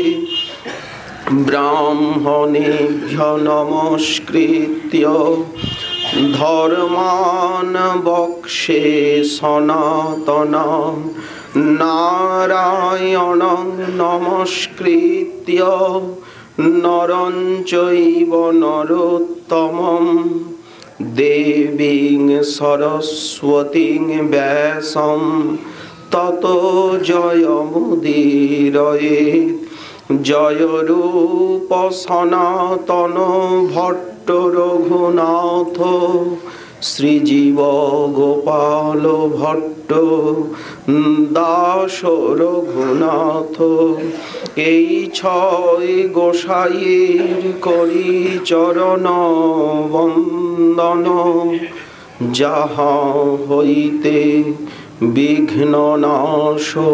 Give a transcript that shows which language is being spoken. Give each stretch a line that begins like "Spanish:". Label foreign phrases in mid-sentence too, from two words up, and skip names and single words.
Sanskrit: ब्राह्मणेभ्यो नमस्कृत्य धर्मान् वक्षे सनातनं नारायणं नमस्कृत्य नरं चैव नरोत्तमं देवीं सरस्वतीं व्यासं ततो जयमुदीरयेत्।
Bangla: जय रूप सनातन भट्ट रघुनाथ श्रीजीव गोपाल भट्ट दास रघुनाथ এই ছয় গোসাইয়ের করি চরণ বন্দন যাহা হইতে বিঘ্ন নাশ